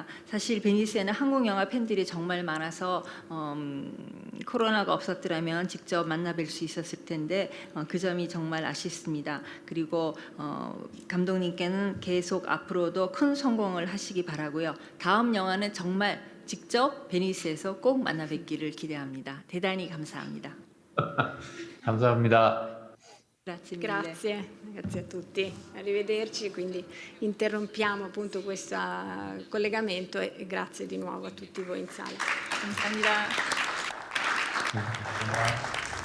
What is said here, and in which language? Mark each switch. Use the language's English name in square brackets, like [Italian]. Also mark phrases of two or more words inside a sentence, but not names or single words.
[Korean] 사실 베니스에는 한국 영화 팬들이 정말 많아서 코로나가 없었더라면 직접 만나 뵐 수 있었을 텐데 그 점이 정말 아쉽습니다. 그리고 감독님께는 계속 앞으로도 큰 성공을 하시기 바라고요. 다음 영화는 정말 직접 베니스에서 꼭 만나 뵙기를 기대합니다. 대단히 감사합니다. 감사합니다. [Italian] Grazie a tutti, arrivederci, quindi interrompiamo appunto questo collegamento e grazie di nuovo a tutti voi in sala. [Korean] 감사합니다.